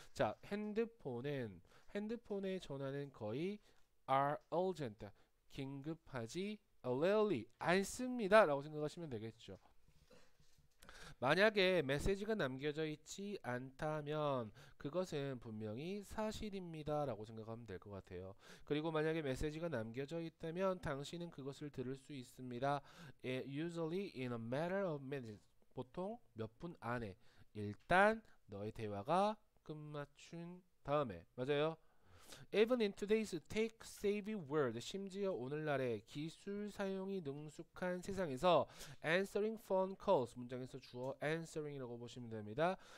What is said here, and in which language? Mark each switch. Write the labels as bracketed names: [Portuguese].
[Korean] 자, 핸드폰의 전화는 거의 are urgent 긴급하지 rarely 않습니다 라고 생각하시면 되겠죠. 만약에 메시지가 남겨져 있지 않다면 그것은 분명히 사실입니다 라고 생각하면 될 것 같아요. 그리고 만약에 메시지가 남겨져 있다면 당신은 그것을 들을 수 있습니다. [English] Usually in a matter of minutes. [Korean] 보통 몇 분 안에. 일단 너의 대화가 끝마친 다음에. 맞아요. Even in today's tech-savvy world, 심지어 오늘날의 기술 사용이 능숙한 세상에서 answering phone calls, 문장에서 주어 answering이라고 보시면 됩니다.